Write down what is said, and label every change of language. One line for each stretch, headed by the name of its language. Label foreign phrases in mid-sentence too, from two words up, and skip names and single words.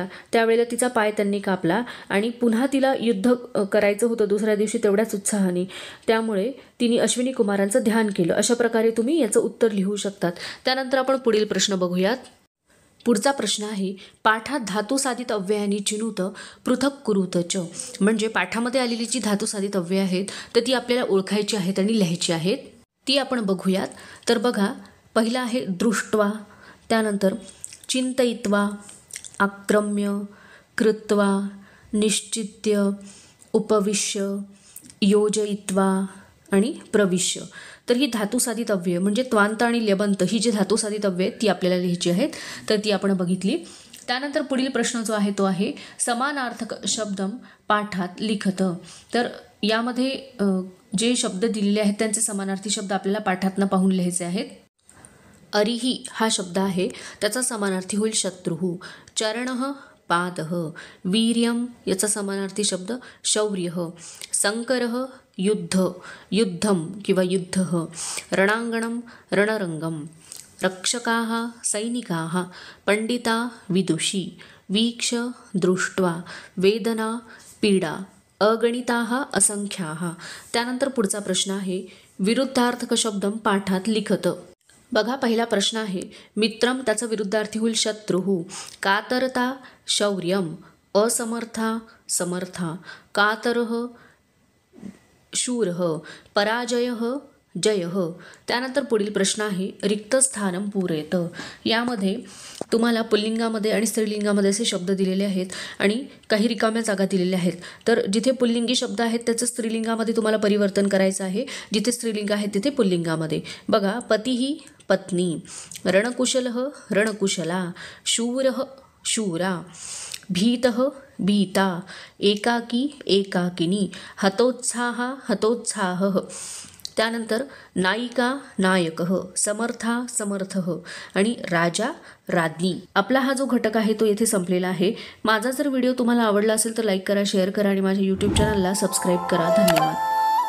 Marathi: त्यावेळेला तिचा पाय त्यांनी कापला आणि पुन्हा तिला युद्ध करायचं होतं दुसऱ्या दिवशी तेवढ्याच उत्साहाने. त्यामुळे तिने अश्विनी कुमारांचं ध्यान केलं. अशा प्रकारे तुम्ही याचं उत्तर लिहू शकतात. त्यानंतर आपण पुढील प्रश्न बघूयात. पुढचा प्रश्न आहे
Sanskrit: पाठात धातुसाधित अव्ययानी चिनुत पृथक कुरुत च.
Marathi: म्हणजे पाठामध्ये आलेली जी धातुसाधित अव्यय आहेत तर ती आपल्याला ओळखायची आहेत आणि लिहायची आहेत. ती आपण बघूयात. तर बघा, पहिला आहे दृष्ट्वा, त्यानंतर
Sanskrit: चिंतयित्वा, आक्रम्य, कृत्वा, निश्चित्य, उपविश्य, योजयित्वा
Marathi: आणि प्रविश्य. तर ही धातुसाधित अव्यय म्हणजे त्वांत आणि ल्यबंत ही जी धातुसाधित अव्यय ती आपल्याला लिहायची आहेत. तर ती आपण बघितली. त्यानंतर पुढील प्रश्न जो आहे तो आहे
Sanskrit: समानार्थक शब्दम पाठात लिखत.
Marathi: तर यामध्ये जे शब्द दिलेले आहेत त्यांचे समानार्थी शब्द आपल्याला पाठातनं पाहून लिहायचे आहेत. अरिही हा शब्द आहे, त्याचा समानार्थी होईल शत्रुः.
Sanskrit: चरणः पादः. वीर्यम
Marathi: याचा समानार्थी शब्द
Sanskrit: शौर्यः. संकरः युद्ध, युद्धम किंवा युद्धः. रणांगणम रणरंगम. रक्षकाः सैनिकाः. पंडिता विदुषी. वीक्ष दृष्ट्वा. वेदना पीडा. अगणिताः असंख्याः.
Marathi: त्यानंतर पुढचा प्रश्न आहे
Sanskrit: विरुद्धार्थक शब्दम पाठात लिखत.
Marathi: बघा पहिला प्रश्न आहे मित्रम, त्याचा विरुद्धार्थी होईल शत्रुः.
Sanskrit: कातरता शौर्यम. असमर्था समर्था. कातरः शूरः. पराजयः जयः.
Marathi: त्यानंतर पुढील प्रश्न आहे
Sanskrit: रिक्तस्थानं पूरयत.
Marathi: यामध्ये तुम्हाला पुल्लिंगामध्ये आणि स्त्रीलिंगामध्ये असे शब्द दिलेले आहेत आणि काही रिकाम्या जागा दिलेल्या आहेत. तर जिथे पुल्लिंगी शब्द आहेत त्याचं स्त्रीलिंगामध्ये तुम्हाला परिवर्तन करायचं आहे. जिथे स्त्रीलिंग आहे तिथे पुल्लिंगामध्ये.
Sanskrit: बघा पतिः पत्नी. रणकुशलः रणकुशला. शूरः शूरा. भीतः भीता. एकाकी एकाकिनी. हतोत्साह हतोत्साहः. त्यानंतर नायिका नायकः. समर्था समर्थः आणि राजा राज्ञी.
Marathi: आपला हा जो घटक आहे तो येथे संपलेला आहे. माझा जर व्हिडिओ तुम्हाला आवडला असेल तर लाईक करा, शेअर करा आणि माझ्या यूट्यूब चॅनलला सबस्क्राईब करा. धन्यवाद.